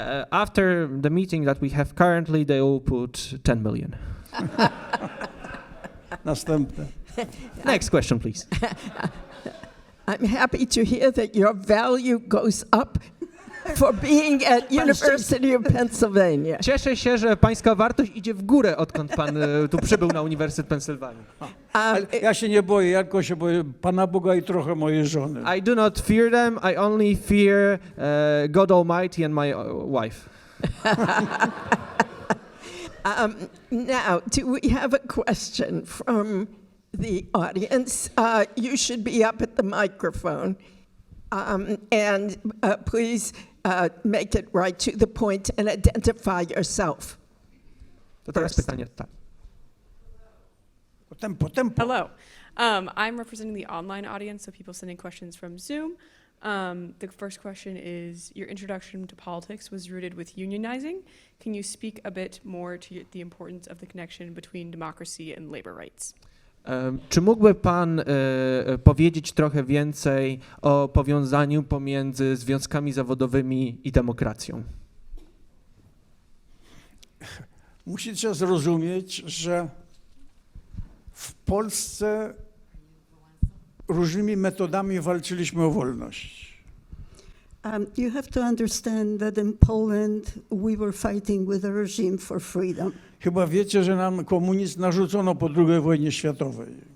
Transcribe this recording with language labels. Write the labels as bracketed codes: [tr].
[en] After the meeting that we have currently, they will put 10 million. [pl] Następne. [en] Next question, please. I'm happy to hear that your value goes up for being at University of Pennsylvania. [pl] Cieszę się, że pańska wartość idzie w górę, odkąd pan tu przybył na Uniwersytet Pensylwanii. Ale ja się nie boję, ja tylko się boję Pana Boga i trochę mojej żony. [en] I do not fear them. I only fear God Almighty and my wife. Now, do we have a question from the audience? You should be up at the microphone. And please make it right to the point and identify yourself. [pl] To teraz pytanie. Tak. Tempo. [en] Hello. I'm representing the online audience, so people sending questions from Zoom. The first question is, your introduction to politics was rooted with unionizing. Can you speak a bit more to the importance of the connection between democracy and labor rights? [pl] Czy mógłby pan powiedzieć trochę więcej o powiązaniu pomiędzy związkami zawodowymi i demokracją? Musicie zrozumieć, że w Polsce różnymi metodami walczyliśmy o wolność. [en] You have to understand that in Poland we were fighting with a regime for freedom. [pl] Chyba wiecie, że nam komunizm narzucono po II wojnie światowej.